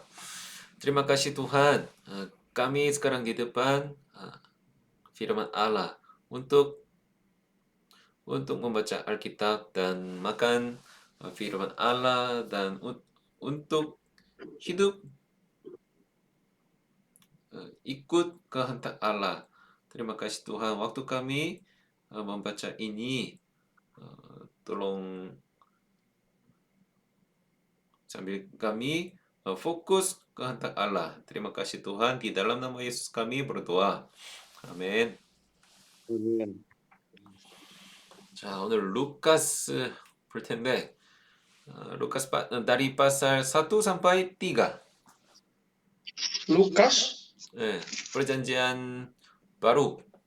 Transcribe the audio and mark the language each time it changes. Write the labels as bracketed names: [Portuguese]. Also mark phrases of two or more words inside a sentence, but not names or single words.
[Indonesian] Terima kasih Tuhan, kami sekarang di depan firman Allah untuk membaca Alkitab dan makan firman Allah dan untuk hidup ikut kehendak Allah. Terima kasih Tuhan, waktu kami membaca ini, tolong sambil kami fokus kehendak Allah. Terima kasih Tuhan, di dalam nama Yesus kami berdoa. [Korean] 아멘. 자, 오늘 루카스 볼 텐데, [Indonesian] Lukas dari pasal 1 sampai 3. Lukas Perjanjian baru.